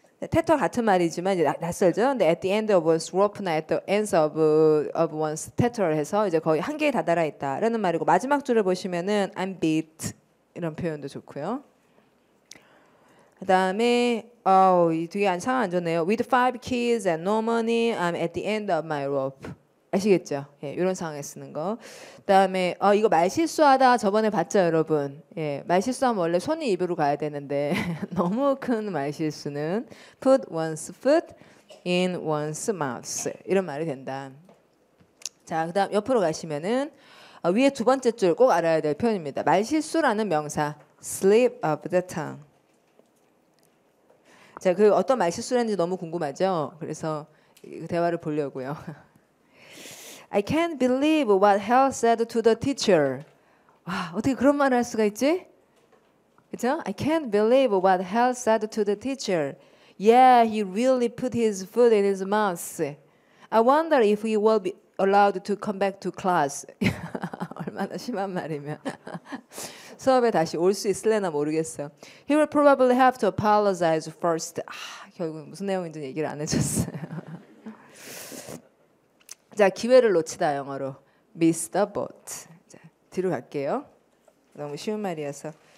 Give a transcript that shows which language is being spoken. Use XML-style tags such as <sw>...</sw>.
<ko>테터 같은 말이지만 이제 낯설죠. 근데 at the end of one's rope나 at the ends of one's tether 해서 이제 거의 한계에 다다라 있다라는 말이고 마지막 줄을 보시면은</ko> <en>I'm beat</en> <ko>이런 표현도 좋고요. 그다음에 이 뒤에 상황 안 좋네요.</ko> <en>With 5 kids and no money, I'm at the end of my rope.</en> <ko>아시겠죠? 예, 이런 상황에 쓰는 거. 그다음에 이거 말실수하다 저번에 봤죠, 여러분? 예, 말실수하면 원래 손이 입으로 가야 되는데 너무 큰 말실수는 put one's foot in one's mouth 이런 말이 된다. 자, 그다음 옆으로 가시면은 위에 두 번째 줄 꼭 알아야 될 표현입니다. 말실수라는 명사 slip of the tongue. 자, 그 어떤 말실수라는지 너무 궁금하죠? 그래서 대화를 보려고요.</ko> <en>I can't believe what Hal said to the teacher.</en> <ko>와, 어떻게 그런 말을 할 수가 있지? 그렇죠?</ko> <en>I can't believe what Hal said to the teacher. Yeah, he really put his foot in his mouth. I wonder if he will be allowed to come back to class.</en> <ko>얼마나 심한 말이면. 수업에 다시 올 수 있을래나 모르겠어.</ko> <en>He will probably have to apologize first.</en> <ko>결국 무슨 내용인지 얘기를 안 해줬어요. 자, 기회를 놓치다 영어로 miss the boat. 자, 뒤로 갈게요. 너무 쉬운 말이어서.</ko>